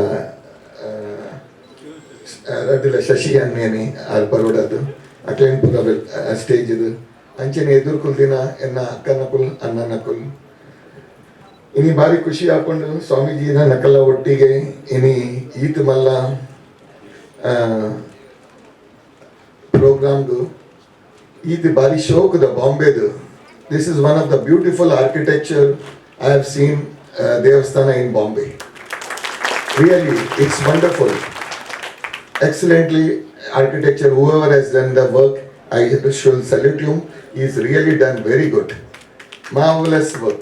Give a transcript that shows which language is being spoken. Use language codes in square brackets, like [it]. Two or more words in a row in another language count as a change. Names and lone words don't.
[tcy] ಅದಿಲ್ಲ ಶಶಿ ಅನ್ನೇನೆ ಆರು ಬರೋಡದು ಅಕ್ಲೇನ್ ಪುರ ಸ್ಟೇಜ್ ಇದು ಅಂಚನೆ ಎದುರ್ಕುಲ್ ದಿನ ಎನ್ನ ಅಕ್ಕನಕುಲ್ ಅನ್ನನಕುಲ್ ಇನಿ ಭಾರಿ ಖುಷಿ ಹಾಕೊಂಡು ಸ್ವಾಮೀಜಿನ ನಕಲ ಒಟ್ಟಿಗೆ ಇನಿ ಈತ್ ಮಲ್ಲ ಪ್ರೋಗ್ರಾಮ್ದು ಈತ್ ಭಾರಿ ಶೋಕದ ಬಾಂಬೆದು. [en] This is one of the beautiful architecture I have seen ದೇವಸ್ಥಾನ in Bombay. Really it's wonderful, excellently architecture. Whoever has done the work, I should salute you. He's really done very good, marvelous work.